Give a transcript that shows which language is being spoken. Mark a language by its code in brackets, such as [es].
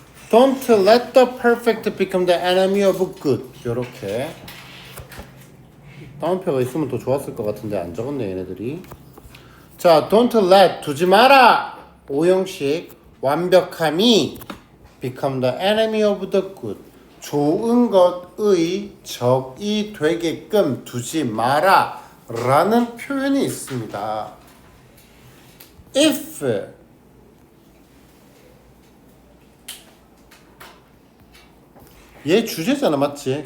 [en] Don't let the perfect become the enemy of good. [ko] 요렇게. 다운표가 있으면 더 좋았을 것 같은데 안 적었네 얘네들이. 자, [en] don't let [ko] 두지 마라. 오형식 완벽함이 [en] become the enemy of the good. [ko] 좋은 것의 적이 되게끔 두지 마라 라는 표현이 있습니다. [en] if [ko] 얘 주제잖아 맞지?